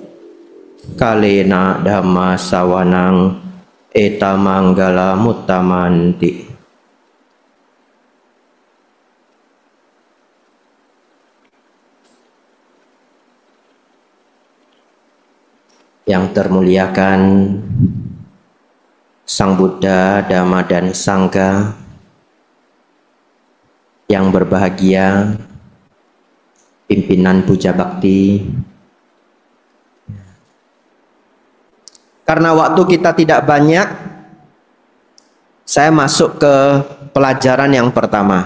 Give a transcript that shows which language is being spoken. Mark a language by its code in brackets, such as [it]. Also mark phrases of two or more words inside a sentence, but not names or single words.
[pi] Kalena dhamma sawanang eta manggala muttamanti. [id] Yang termuliakan Sang Buddha, Dhamma dan Sangha, yang berbahagia pimpinan puja bakti. Karena waktu kita tidak banyak, saya masuk ke pelajaran yang pertama.